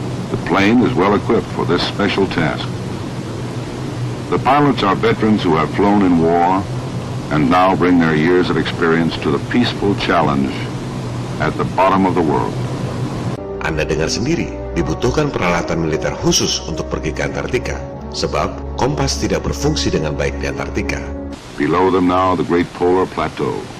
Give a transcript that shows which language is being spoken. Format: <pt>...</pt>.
<en>The plane is well equipped for this special task. The pilots are veterans who have flown in war and now bring their years of experience to the peaceful challenge at the bottom of the world.</en> <id>Anda dengar sendiri, dibutuhkan peralatan militer khusus untuk pergi ke Antartika, sebab kompas tidak berfungsi dengan baik di Antartika.</id> <en>Below them now the great polar plateau.</en>